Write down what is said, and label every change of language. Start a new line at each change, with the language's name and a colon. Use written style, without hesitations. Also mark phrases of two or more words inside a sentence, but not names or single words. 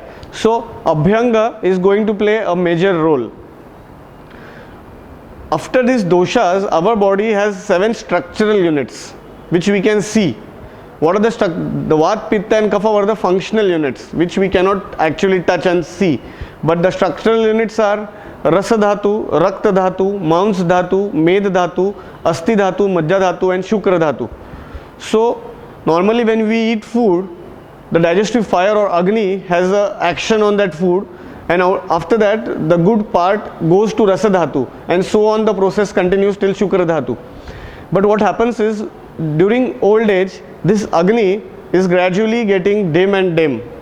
English: So Abhyanga is going to play a major role. After these doshas, our body has 7 structural units which we can see. What are the Vat, Pitta and Kapha are the functional units which we cannot actually touch and see. But the structural units are
Sanskrit: Rasa Dhatu, Rakta Dhatu, Mans Dhatu, Med Dhatu, Asti Dhatu, Majja Dhatu and Shukra Dhatu.
English: So normally when we eat food, the digestive fire or Agni has a action on that food, and after that the good part goes to
Sanskrit: Rasa Dhatu,
English: and so on the process continues till
Sanskrit: Shukra Dhatu.
English: But what happens is, during old age, this Agni is gradually getting dim and dim.